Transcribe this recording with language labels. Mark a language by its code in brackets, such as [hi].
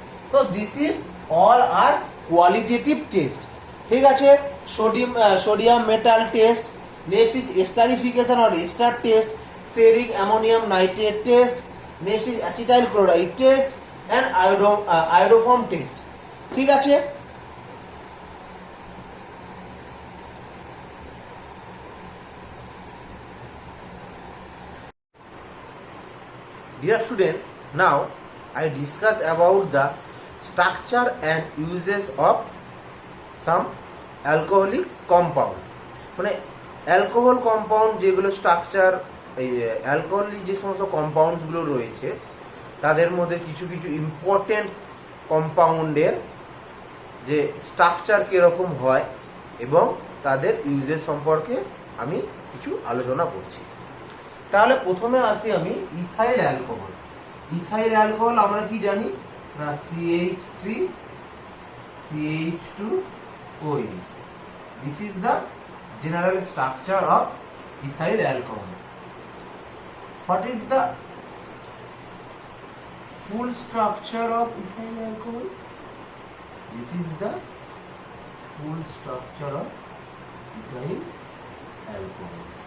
[en] So this is all are qualitative test. [bn] ঠিক আছে, [en] Sodium metal test, next is esterification or ester test, ceric ammonium nitrate test, next is acetyl chloride test and iodoform test. [bn] ঠিক আছে, [en] dear student, now I discuss about the structure and uses of some alcoholic compound. [bn] মানে alcohol compound যেগুলো structure, এই alcoholic যে সমস্ত কম্পাউন্ডসগুলো রয়েছে তাদের মধ্যে কিছু কিছু ইম্পর্টেন্ট কম্পাউন্ডের যে স্ট্রাকচার কীরকম হয় এবং তাদের ইউজের সম্পর্কে আমি কিছু আলোচনা করছি. তাহলে প্রথমে আসি আমি ইথাইল অ্যালকোহল. ইথাইল অ্যালকোহল আমরা কি জানি না, CH3 CH2OH. [en] This is the general structure of ethyl alcohol. What is the full structure of ethyl alcohol? This is the full structure of ethyl alcohol.